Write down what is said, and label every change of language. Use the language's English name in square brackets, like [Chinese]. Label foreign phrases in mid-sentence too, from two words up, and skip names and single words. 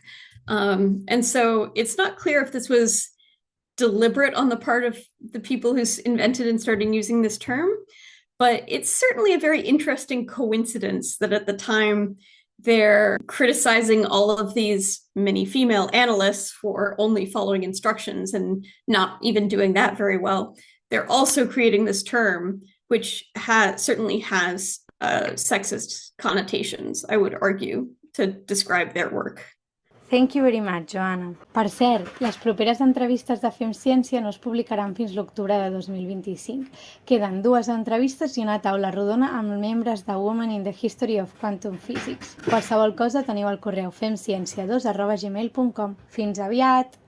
[English] And so it's not clear if this was deliberate on the part of the people who invented and started using this term, but it's certainly a very interesting coincidence that at the time they're criticizing all of these many female analysts for only following instructions and not even doing that very well. They're also creating this term, which certainly has sexist connotations, I would argue, to describe their work. Thank you very much, Joanna. [Catalan] Per cert, les properes entrevistes de Fem Ciència no es publicaran fins l'octubre de 2025. Queden 2 entrevistes i una taula rodona amb membres de Women in the History of Quantum Physics. Qualsevol cosa teniu al correu femciencia2@gmail.com. Fins aviat!